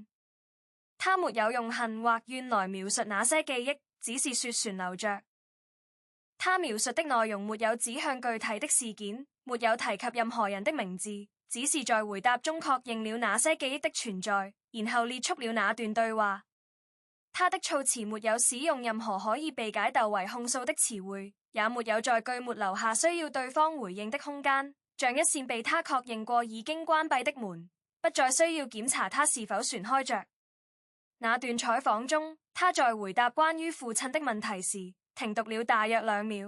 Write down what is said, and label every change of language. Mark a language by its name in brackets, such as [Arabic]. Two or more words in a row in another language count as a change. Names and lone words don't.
[Chinese] 他沒有用恨或怨來描述那些記憶，只是說旋流着。他描述的內容沒有指向具體的事件，沒有提及任何人的名字，只是在回答中確認了那些記憶的存在，然後列出了那段對話。他的措辭沒有使用任何可以被解讀為控訴的詞彙，也沒有在句末留下需要對方回應的空間，像一扇被他確認過已經關閉的門，不再需要檢查它是否旋開着。那段採訪中，他在回答關於父親的問題時，停頓了大約2秒。